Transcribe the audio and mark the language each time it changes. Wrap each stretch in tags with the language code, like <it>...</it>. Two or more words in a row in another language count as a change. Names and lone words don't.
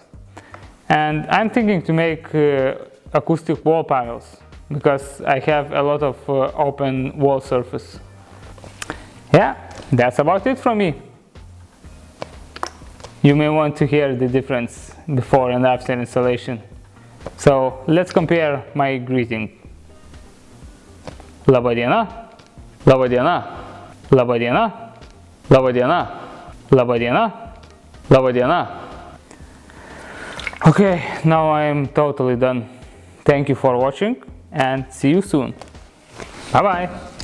<en>And I'm thinking to make acoustic wall panels, because I have a lot of open wall surface. Yeah, that's about it from me. You may want to hear the difference before and after installation. So let's compare my greeting.</en> <lv>Laba diena, laba diena, laba diena, laba diena, laba diena, laba diena.</lv> <en>Okay, now I am totally done. Thank you for watching and see you soon. Bye bye.</en>